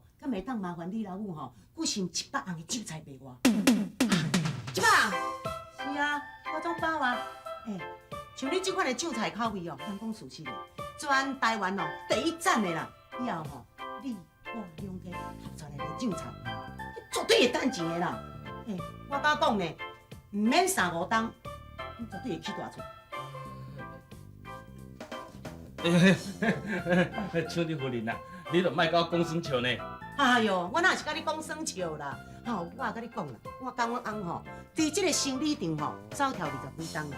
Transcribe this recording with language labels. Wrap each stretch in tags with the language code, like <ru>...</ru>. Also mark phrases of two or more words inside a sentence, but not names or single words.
<nan>敢袂当麻烦你老母吼，雇送100红的韭菜给我。100？是啊，我总包啊。像你这款的韭菜口味哦，咱讲事实的，全台湾哦第一赞的啦。以后吼，你我两家合作来卖韭菜，绝对会赚钱的啦。我敢讲呢，唔免3、5冬，你绝对会起大厝。笑你夫人啊，你就莫甲我讲酸笑呢。哎哟，我哪是甲你讲耍笑啦？我甲你讲啦，我甲阮翁吼，伫这个生理场吼，走跳20几冬啦。</nan>